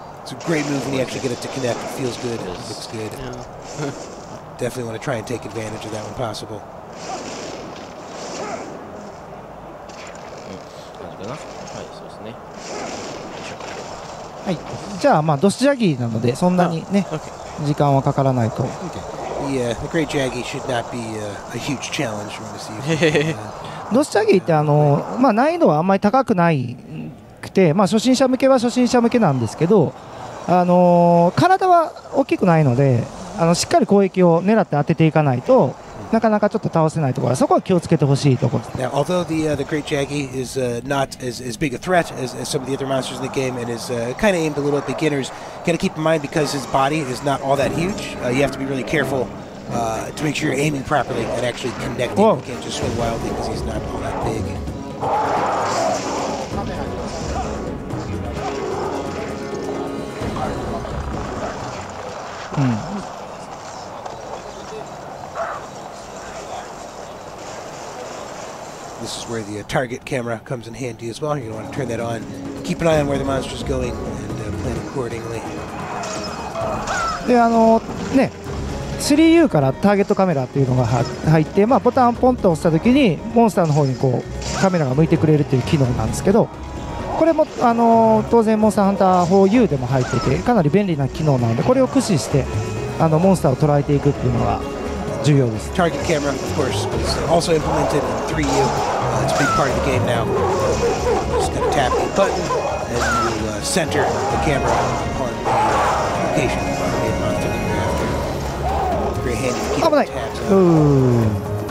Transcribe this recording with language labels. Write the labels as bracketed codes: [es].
[en] It's a great move when you actually get it to connect. It feels good. It looks good. Definitely want to try and take advantage of that when possible. [ja] 感じかな。はい、そうですね。はい、じゃあまあドスジャギーなのでそんなにね、時間はかからないと。 [en] The Great Jaggy should not be a huge challenge for me to see. [ja] ドスジャギーってまあ難易度はあんまり高くないくて、まあ初心者向けは初心者向けなんですけど、体は大きくないので、しっかり攻撃を狙って当てていかないと。なかなかちょっと倒せないところ、そこは気をつけてほしいところです。 [en] Now, although the Great Jaggy is not as big a threat as some of the other monsters in the game, and is kind of aimed a little at beginners, got to keep in mind because his body is not all that huge. You have to be really careful to make sure you're aiming properly and actually connecting. You can't just swing wildly because he's not all that big. This is where the target camera comes in handy as well. You're going to want to turn that on. Keep an eye on where the monster's going and plan accordingly. [ja] でね、3U からターゲットカメラっていうのが入って、まあ、ボタンをポンと押したときにモンスターの方にこうカメラが向いてくれるっていう機能なんですけど、これも当然モンスターハンター 4U でも入っててかなり便利な機能なので、これを駆使してモンスターを捉えていくっていうのが重要です。 [en] Target camera, of course, is also implemented in 3U. It's a big part of the game now. Just going to tap the button and you center the camera on the location of the main monster that you're after. It's very handy to keep the tabs on.